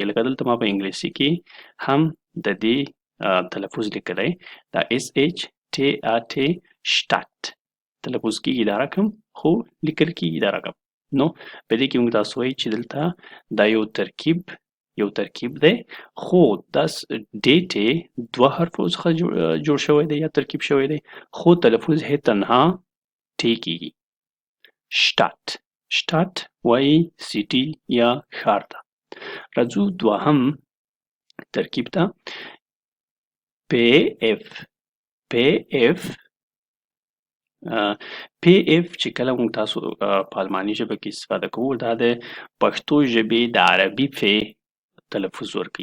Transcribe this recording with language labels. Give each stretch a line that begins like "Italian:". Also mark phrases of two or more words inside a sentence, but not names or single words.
Pashto: لکه دلته ما په انګلیسي کې هم د دې تلفظ لیکلی دا SHTAT شتات تلفظ کیږي دا رقم خو لیکل کیږي دا رقم. نو په دې کې موږ تاسو وایي چې دلته دا یو ترکیب دی خو دا DT دوه حرفو څخه جوړ شوی دی یا ترکیب شوی دی خو تلفظ هی تنها T کیږي. شتات وایي سیټي یا ښار ته. راځو دوهم ترکیب ته PF چې کله موږ تاسو په الماني ژبه کې استفاده کوو دا د پښتو ژبې د عربي ف تلفظ ورکوي.